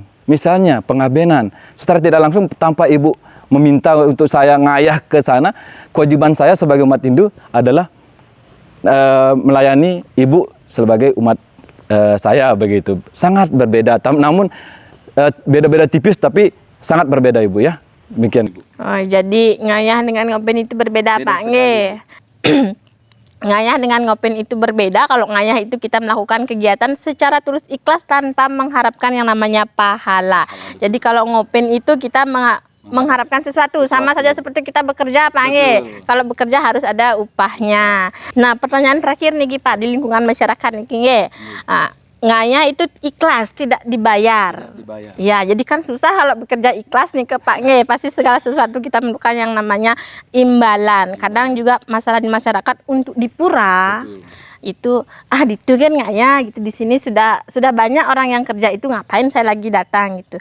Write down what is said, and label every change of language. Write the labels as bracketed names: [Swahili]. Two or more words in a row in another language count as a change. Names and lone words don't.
[Indonesian] Misalnya pengabenan, secara tidak langsung tanpa Ibu meminta untuk saya ngayah ke sana, kewajiban saya sebagai umat Hindu adalah melayani Ibu sebagai umat saya begitu. Sangat berbeda, namun beda-beda tipis tapi sangat berbeda Ibu ya. Demikian Ibu. Oh, jadi ngayah dengan ngopin itu berbeda, Pak. Nggih. Ngayah dengan ngopin itu berbeda. Kalau ngayah itu kita melakukan kegiatan secara tulus ikhlas tanpa mengharapkan yang namanya pahala. Jadi kalau ngopin itu kita mengharapkan sesuatu, sama saja seperti kita bekerja, Pak. Nggih. Kalau bekerja harus ada upahnya. Nah, pertanyaan terakhir nih Pak, di lingkungan masyarakat nih nggih. Ngayah itu ikhlas, tidak dibayar. Ya, jadi kan susah kalau bekerja ikhlas nih ke Pak Nge. Pasti segala sesuatu kita memerlukan yang namanya imbalan. Kadang juga masalah di masyarakat untuk di pura itu itu kan ngayah gitu. Di sini sudah banyak orang yang kerja, itu ngapain saya lagi datang gitu.